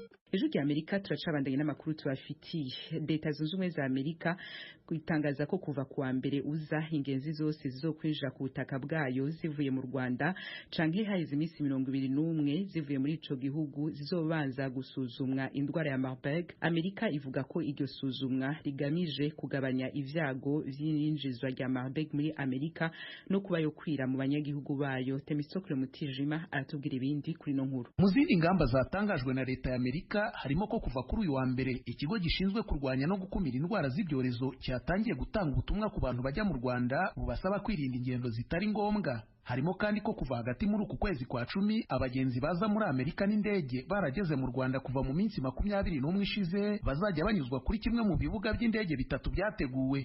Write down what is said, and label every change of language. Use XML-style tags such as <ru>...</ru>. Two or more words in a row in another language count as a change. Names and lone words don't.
<rn>Ejo rya Amerika turacabandanye n'amakuru tubafitiye. Leta zunze ubumwe za Amerika itangaza ko kuva kuwa mbere uza ingenzi zose zizokwinjira ku butaka bwayo zivuye mu Rwanda canke haize iminsi 21 zivuye muri ico gihugu zizobanza gusuzumwa indwara ya Marburg. Amerika ivuga ko iryo suzumwa rigamije kugabanya ivyago vy'injizwa rya Marburg muri Amerika no kuba yo kwira mu banyagihugu bayo. Temistokle Mutijima aratubwira ibindi kuri no nkuru.</rn> <rw>Mu zindi ngamba zatangajwe na leta ya Amerika harimo ko kuva kuri uyu wa mbere ikigo gishinzwe kurwanya no gukumira indwara z'ibyorezo cyatangiye gutanga ubutumwa ku bantu bajya mu Rwanda bubasaba kwirinda ingendo zitari ngombwa. Harimo kandi ko kuva hagati muri uku kwezi kwa 10 abagenzi baza muri Amerika n'indege barageze mu Rwanda kuva mu minsi 21 ishize bazajya banyuzwa kuri kimwe mu bibuga by'indege bitatu byateguwe.</rw>